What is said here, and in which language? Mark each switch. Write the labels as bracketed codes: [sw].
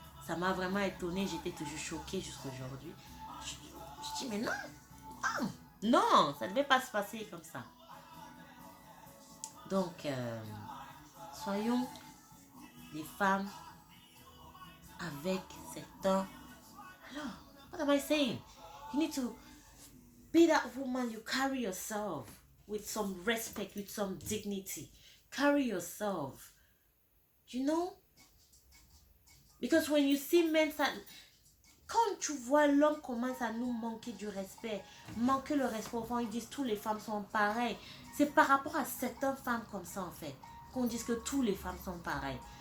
[fr] Ça m'a vraiment étonnée, j'étais toujours choquée jusqu'à aujourd'hui. Je dis mais non, non, ça ne devait pas se passer comme ça. Donc, soyons des femmes avec certains... [en] Alors, what am I saying? You need to be that woman, you carry yourself with some respect, with some dignity. Carry yourself. You know? Because when you see men, [fr] quand tu vois l'homme commence à nous manquer du respect, manquer le respect, enfin, ils disent toutes les femmes sont pareilles. C'est par rapport à certaines femmes comme ça, en fait, qu'on dise que toutes les femmes sont pareilles.